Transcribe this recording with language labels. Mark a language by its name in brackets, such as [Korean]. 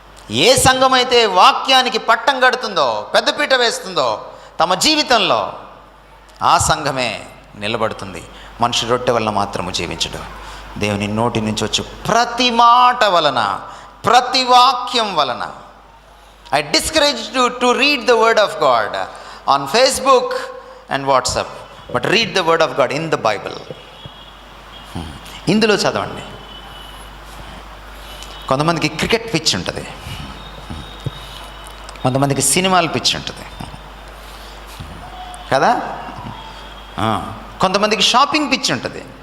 [Telugu] ఏ సంఘం అయితే వాక్యానికి పట్టం కడుతుందో, పెద్దపీట వేస్తుందో తమ జీవితంలో, ఆ సంఘమే నిలబడుతుంది. మనిషి రొట్టె వలన మాత్రము జీవించడు, దేవుని నోటి నుంచి వచ్చి ప్రతి మాట వలన, ప్రతి వాక్యం వలన. [English] I discourage you to read the word of God on Facebook and WhatsApp, but read the word of God in the Bible. [Telugu] ఇందులో చదవండి. కొంతమందికి క్రికెట్ పిచ్ ఉంటుంది, కొంతమందికి సినిమాల పిచ్ ఉంటుంది కదా, కొంతమందికి షాపింగ్ పిచ్ ఉంటుంది.